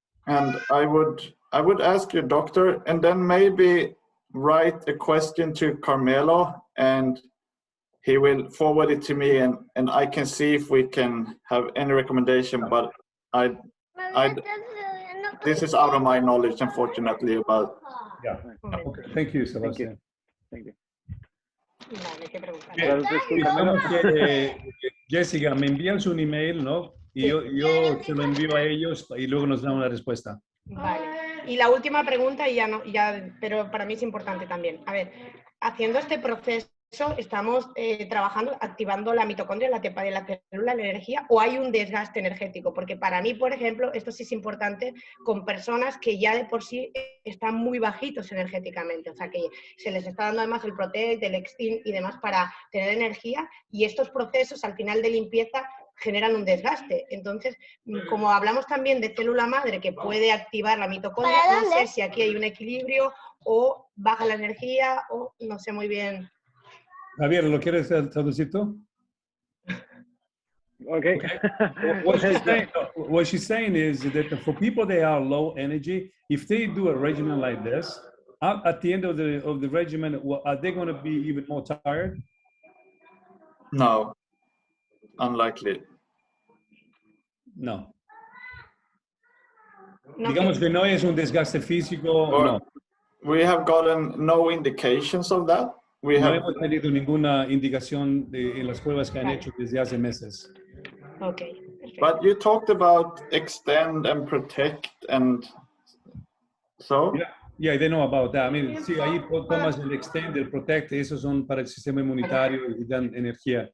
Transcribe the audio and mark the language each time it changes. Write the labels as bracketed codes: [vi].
[en] And I would ask your doctor, and then maybe write a question to Carmelo, and he will forward it to me, and I can see if we can have any recommendation. But this is out of my knowledge, unfortunately, about. Yeah. Okay. Thank you, Sebastian. Thank you. [es] Vale, ¿qué pregunta? Digamos que Jessica, me envías un email, ¿no? Y yo se lo envío a ellos y luego nos dan una respuesta. Vale. Y la última pregunta, y pero para mí es importante también. A ver, haciendo este proceso, estamos trabajando, activando la mitocondria, la tepa de la célula, la energía, o hay un desgaste energético, porque para mí, por ejemplo, esto sí es importante con personas que ya de por sí están muy bajitos energéticamente, o sea que se les está dando además el Protect, el Xenogene y demás para tener energía, y estos procesos al final de limpieza generan un desgaste. Entonces, como hablamos también de célula madre que puede activar la mitocondria, no sé si aquí hay un equilibrio o baja la energía o no sé muy bien. Javier, ¿lo quieres traducir tú? [en] Okay. What she's saying is that for people that are low energy, if they do a regimen like this, at the end of the regimen, are they going to be even more tired? No, unlikely. No. [es] Digamos que no es un desgaste físico, no. [en] We have gotten no indications of that. [es] No hemos tenido ninguna indicación en las pruebas que han hecho desde hace meses. [en] Okay. But you talked about extend and protect, and so. Yeah, they know about that. I mean, [es] sí, ahí tomas el extend, el protect, esos son para el sistema inmunitario y dan energía.